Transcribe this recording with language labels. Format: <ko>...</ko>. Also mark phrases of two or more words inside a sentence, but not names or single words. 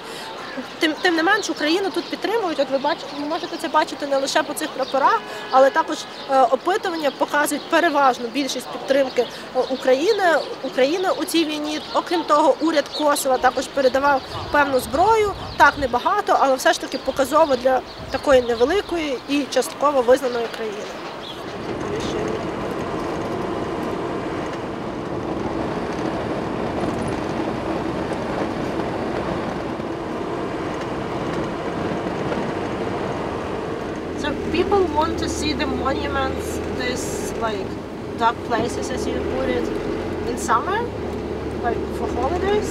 <uk>Тим не менш, Україну тут підтримують. От ви можете це бачити не лише по цих прапорах, але також опитування показують переважну більшість підтримки України у цій війні. Окрім того, уряд Косова також передавав певну зброю, так небагато, але все ж таки показово для такої невеликої і частково визнаної країни.</uk> <en>So people want to see the monuments, these like dark places, as you put it, in summer, like for holidays.</en>